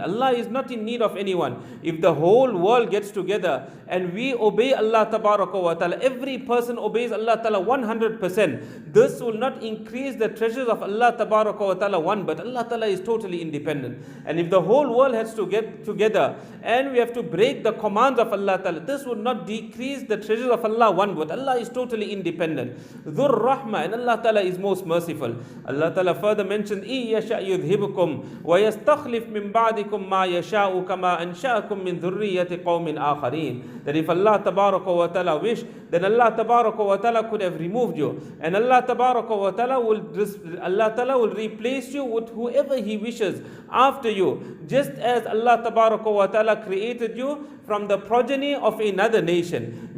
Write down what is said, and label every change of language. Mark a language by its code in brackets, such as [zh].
[en] Allah is not in need of anyone. If the whole world gets together and we obey Allah Tabaraka wa Ta'ala, every person obeys Allah Ta'ala 100%, this will not increase the treasures of Allah Tabaraka wa Ta'ala one, but Allah Ta'ala is totally independent. And if the whole world has to get together and we have to break the commands of Allah Ta'ala, this would not decrease the treasures of Allah one, but Allah is totally independent. [ar] ذُو الرَّحْمَةِ, [en] and Allah Ta'ala is most merciful. Allah Ta'ala further mentioned [ar] إِن يَشَأْ يُذْهِبْكُمْ وَيَسْتَخْلِفْ مِنْ بَعْدِكُمْ مَا يَشَاءُ كَمَا أَنْشَأَكُمْ مِنْ ذُرِّيَّةِ قَوْمٍ آخَرِينَ. [en] That if Allah Tabaraka wa Ta'ala wish, then Allah Tabaraka wa Ta'ala could have removed you, and Allah Tabaraka wa Ta'ala will replace you with whoever He wishes after you, just as Allah Tabaraka wa Ta'ala created you from the progeny of another nation.